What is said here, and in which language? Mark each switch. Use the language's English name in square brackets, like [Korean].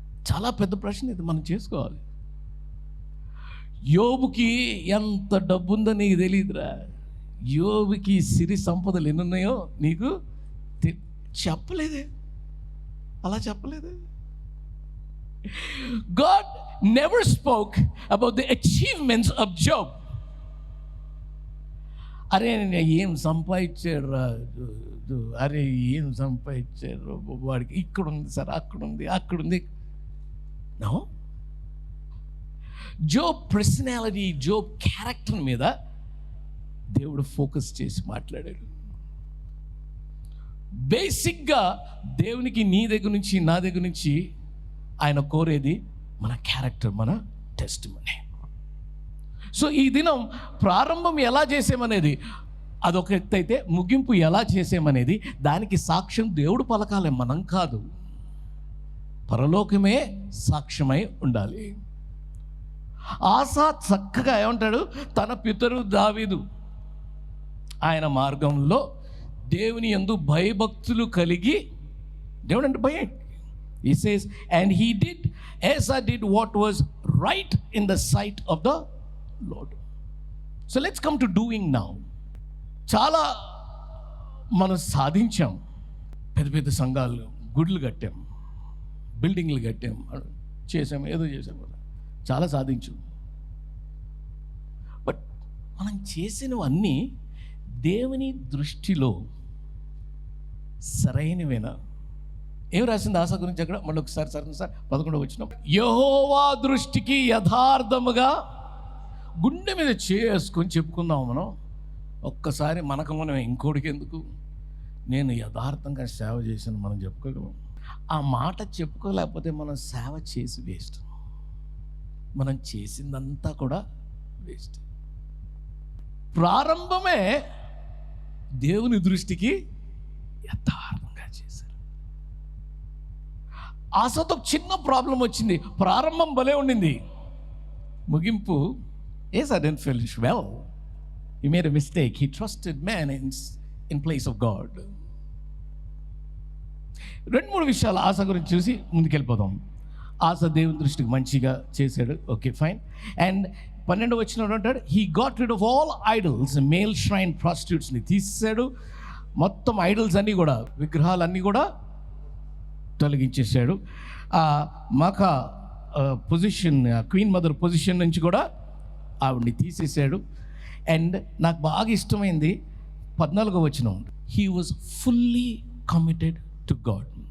[Telugu] చాలా పెద్ద ప్రశ్న ఇది, మనం చేసుకోవాలి. యోబుకి ఎంత డబ్బు ఉందో నీకు తెలియదురా. యోబుకి సిరి సంపదలు ఎన్ని ఉన్నాయో నీకు చెప్పలేదే, అలా చెప్పలేదే. [English] God never spoke about the achievements of Job. [Telugu] అరే ఏం సంపాదించాడు రా, అరే ఏం సంపాదించాడు వాడికి, ఇక్కడ ఉంది సార్, అక్కడ ఉంది. No, Job personality, Job character మీద దేవుడు ఫోకస్ చేసి మాట్లాడాడు. బేసిక్గా దేవునికి నీ దగ్గర నుంచి, నా దగ్గర నుంచి ఆయన కోరేది మన క్యారెక్టర్, మన టెస్టిమనీ. సో ఈ దినం ప్రారంభం ఎలా చేసామనేది అదొక ఎత్తు అయితే, ముగింపు ఎలా చేసామనేది దానికి సాక్ష్యం దేవుడు పలకాలి, మనం కాదు. పరలోకమే సాక్ష్యమై ఉండాలి. ఆసా చక్కగా ఏమంటాడు, తన పితరు దావీదు ఆయన మార్గంలో దేవుని యందు భయభక్తులు కలిగి, దేవుడు అంటే భయం. [English] He says, and he did, Asa did what was right in the sight of the Lord. So let's come to doing now. [Telugu] చాలా మనం సాధించాం. పెద్ద పెద్ద సంఘాలు, గుడులు కట్టాం, బిల్డింగ్లు కట్టాం, చేసాం, ఏదో చేసాం, చాలా సాధించాం. బట్ మనం చేసినవన్నీ దేవుని దృష్టిలో సరైనవేనా? ఏం రాసింది ఆశ గురించి అక్కడ? మళ్ళీ ఒకసారి సార్ 11వ వచనం, యెహోవా దృష్టికి యథార్థముగా, గుండె మీద చేసుకొని చెప్పుకుందాం మనం ఒక్కసారి. మనకు మనం ఇంకోటికి ఎందుకు, నేను యథార్థంగా సేవ చేశాను మనం చెప్పుకోగలం. ఆ మాట చెప్పుకోలేకపోతే మనం సేవ చేసి వేస్ట్, మనం చేసిందంతా కూడా వేస్ట్. ప్రారంభమే దేవుని దృష్టికి యథార్థంగా చేశారు. ఆశతో చిన్న ప్రాబ్లం వచ్చింది, ప్రారంభం భలే ఉండింది, ముగింపు [English] Asa didn't finish well. He made a mistake. He trusted man in place of God. [Telugu] 2-3 విషయాలు ఆశ గురించి చూసి ముందుకెళ్ళిపోదాం. ఆశ దేవుని దృష్టికి మంచిగా చేశాడు, ఓకే ఫైన్. అండ్ 12వ వచనంలో అంటాడు, [English] he got rid of all idols, male shrine prostitutes- [Telugu] ని తీసేశాడు. మొత్తం ఐడల్స్ అన్నీ కూడా, విగ్రహాలన్నీ కూడా తొలగించేశాడు. మాక పొజిషన్, క్వీన్ మదర్ పొజిషన్ నుంచి కూడా ఆవిడ్ని తీసేశాడు. అండ్ నాకు బాగా ఇష్టమైంది 14వ వచనం, [English] He was fully committed to God.